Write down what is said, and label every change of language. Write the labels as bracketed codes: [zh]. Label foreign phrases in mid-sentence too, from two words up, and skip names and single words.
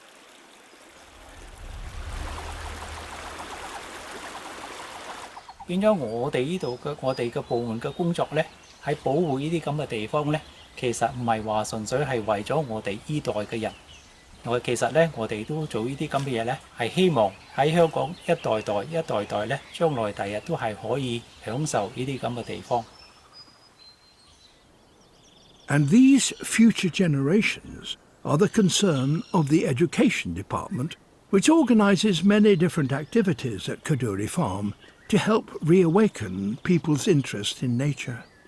[yue] " 變咗我哋呢度嘅我哋嘅部門嘅工作咧，喺保護呢啲咁嘅地方咧，其實唔係話純粹係為咗我哋依代嘅人。其實咧，我哋都做呢啲咁嘅嘢咧，係希望喺香港一代代咧，將來第日都係可以享受呢啲咁嘅地方。 [en] And these future generations are the concern of the Education Department, which organises many different activities at Kadoorie Farm to help reawaken people's interest in nature.